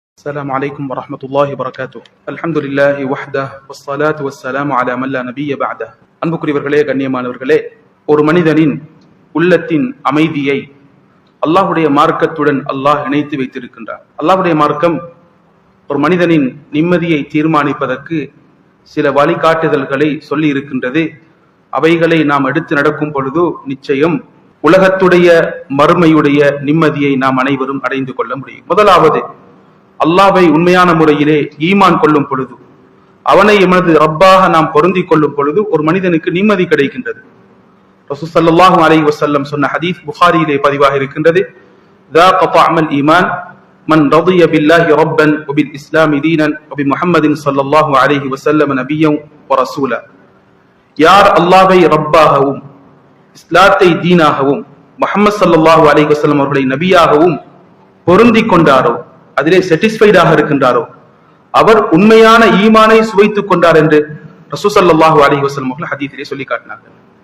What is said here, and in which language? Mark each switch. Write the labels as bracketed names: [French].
[Arabic] السلام عليكم ورحمة الله وبركاته. الحمد لله وحده والصلاة والسلام على من لا نبي بعده. [Tamil] அன்புக்குரியவர்களே, கண்ணியமானவர்களே, ஒரு மனிதனின் உள்ளத்தின் அமைதியை அல்லாஹ்வுடைய மார்க்கத்துடன் அல்லாஹ் இணைத்து வைத்திருக்கின்றார். அல்லாஹ்வுடைய மார்க்கம் ஒரு மனிதனின் நிம்மதியை தீர்மானிப்பதற்கு சில வழிகாட்டுதல்களை சொல்லி இருக்கின்றது. அவைகளை நாம் எடுத்து நடக்கும் பொழுது நிச்சயம் உலகத்துடைய மறுமையுடைய நிம்மதியை நாம் அனைவரும் அடைந்து கொள்ள முடியும். முதலாவது, அல்லாஹ்வை உண்மையான முறையிலே ஈமான் கொள்ளும் பொழுது, அவனை எமது ரப்பாக நாம் பொருந்திக் கொள்ளும் பொழுது ஒரு மனிதனுக்கு நிம்மதி கிடைக்கின்றது. ரசூல் ஸல்லல்லாஹு அலைஹி வஸல்லம் சொன்ன ஹதீஸ் புகாரியிலே பதிவாக இருக்கின்றது. [Arabic] ذاق طعم الإيمان من رضي بالله ربا وبالإسلام دينا وبمحمد صلى الله عليه وسلم نبيا ورسولا. [Tamil] யார் அல்லாஹ்வை ரப்பாகவும் இஸ்லாத்தை தீனாகவும் முஹம்மது ஸல்லல்லாஹு அலைஹி வஸல்லம் அவர்களை நபியாகவும் பொருந்திக் கொண்டாரோ, அதிலே சாட்டிஸ்ஃபைடாக இருக்கின்றாரோ, அவர் உண்மையான ஈமானை சுவைத்துக் கொண்டார் என்று ரசூல் ஸல்லல்லாஹு அலைஹி வஸல்லம் அவர்கள் ஹதீஸிலே சொல்லி காட்டினார்கள்.